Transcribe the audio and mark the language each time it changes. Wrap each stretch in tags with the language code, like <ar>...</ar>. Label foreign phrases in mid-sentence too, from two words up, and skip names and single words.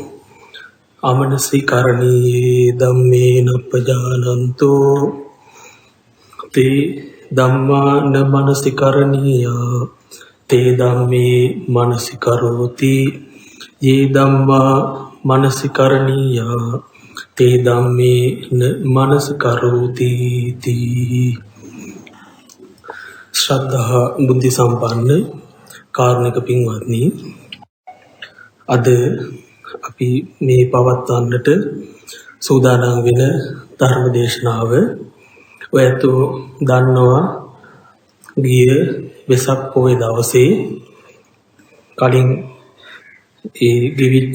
<pi>අමනසිකරණී ධම්මේ නප්පජානන්තෝ තේ ධම්මා න මනසිකරණීයා තේ ධම්මේ මනසිකරෝති යේ ධම්මා මනසිකරණීයා තේ ධම්මේ න මනසිකරෝති තී</pi> <si>ශ්‍රද්ධා බුද්ධ සම්පන්න කාරුණික පින්වත්නි අද අපි මේ පවත්වන්නට සූදානම් වෙන ධර්ම දේශනාව ඔයත් දන්නවා ගිය වෙසක් පොහොය දවසේ කලින් ඒ ගෙවිච්ච</si>